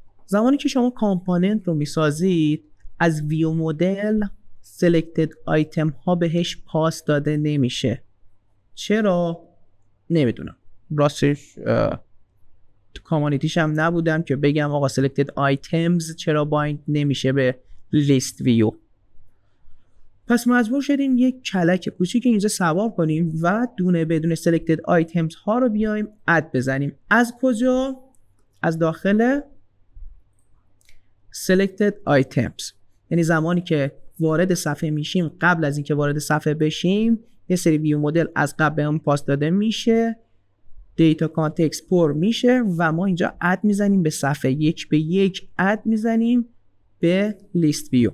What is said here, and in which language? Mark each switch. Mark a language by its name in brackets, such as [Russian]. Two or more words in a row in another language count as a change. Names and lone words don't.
[Persian] زمانی که شما کامپوننت رو میسازید از [English] view model selected item [Persian] ها بهش پاس داده نمیشه. چرا؟ نمیدونم، راستش تو کامانیتیش هم نبودم که بگم آقا [English] selected items [Persian] چرا بایند نمیشه به [English] list view. [Persian] پس مجبور شدیم یک کلک کوچیک اینجا سوار کنیم و دونه بدون [English] selected items [Persian] ها رو بیایم اد بزنیم. از کجا؟ از داخل [English] selected items. [Persian] یعنی زمانی که وارد صفحه میشیم، قبل از اینکه وارد صفحه بشیم یه سری [English] view model [Persian] از قبل بهمون پاس داده میشه، [English] data context [Persian] پر میشه و ما اینجا اد میزنیم به صفحه، یک به یک اد میزنیم به [English] list view.